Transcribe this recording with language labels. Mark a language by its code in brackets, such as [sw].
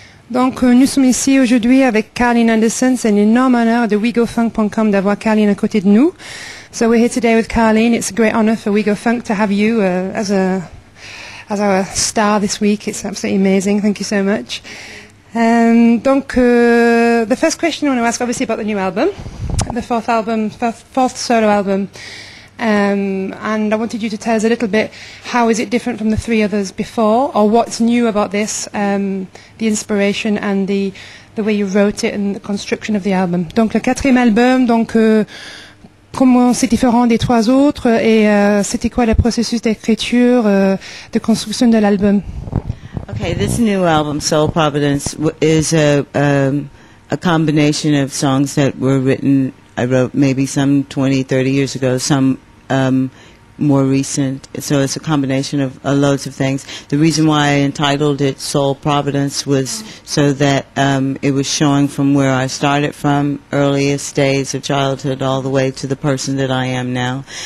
[fr] Donc, nous sommes ici aujourd'hui avec Carleen Anderson. C'est un énorme honneur de wegofunk.com d'avoir Carleen à côté de nous. [en] So we're here today with Carleen. It's a great honor for WeGoFunk to have you as our star this week. It's absolutely amazing. Thank you so much. Donc, the first question I want to ask, obviously, about the new album, the fourth solo album. And I wanted you to tell us a little bit, how is it different from the three others before, or what's new about this, the inspiration and the way you wrote it and the construction of the album. [fr] Donc le quatrième album, donc comment c'est différent des trois autres et c'était quoi le processus d'écriture, de construction de l'album? [en] Okay, this new album, Soul Providence, is a combination of songs that were written, I wrote maybe some 20, 30 years ago, some more recent. So it's a combination of loads of things. The reason why I entitled it Soul Providence was so that it was showing from where I started from, earliest days of childhood, all the way to the person that I am now.